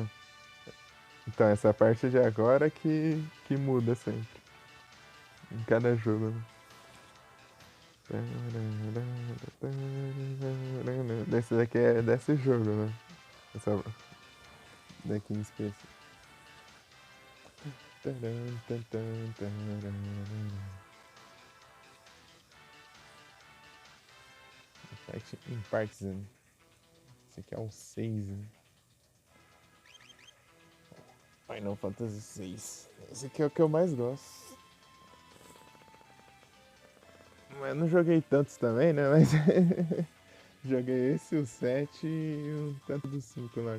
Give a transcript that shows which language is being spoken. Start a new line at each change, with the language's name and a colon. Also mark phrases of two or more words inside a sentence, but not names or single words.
Portuguese: Então, essa parte de agora que muda sempre. Em cada jogo, né? Esse daqui é desse jogo, né? Essa daqui em específico. Taran, tan, tan, taran. Fight in Partisan. Esse aqui é o 6, né? Final Fantasy 6. Esse aqui é o que eu mais gosto. Mas eu não joguei tantos também, né? Mas joguei esse, o 7 e um tanto do 5 lá.